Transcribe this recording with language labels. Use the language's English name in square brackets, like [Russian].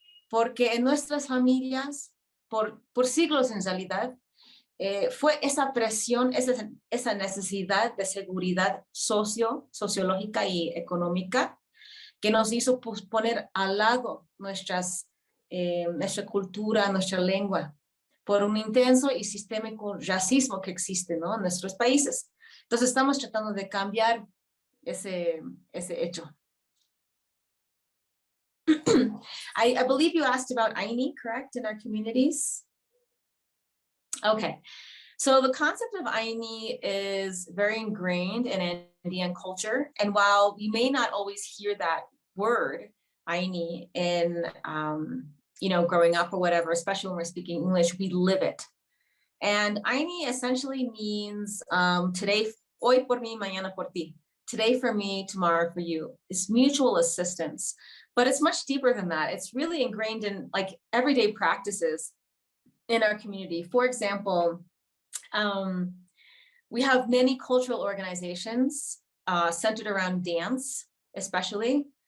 [Spanish] Porque en nuestras familias, por siglos en realidad, fue esa presión, esa necesidad de seguridad sociológica y económica que nos hizo poner al lado nuestra cultura, nuestra lengua, por un intenso y sistémico racismo que existe, ¿no?, en nuestros países. Entonces estamos tratando de cambiar ese hecho. [English] I believe you asked about Aini, correct, in our communities? Okay. So the concept of Aini is very ingrained in Andean culture. And while we may not always hear that word, Aini, in, growing up or whatever, especially when we're speaking English, we live it. And Aini essentially means today, [Spanish] hoy por mí, mañana por ti. [English] Today for me, tomorrow for you. It's mutual assistance. But it's much deeper than that. It's really ingrained in like everyday practices in our community. For example, we have many cultural organizations centered around dance, especially.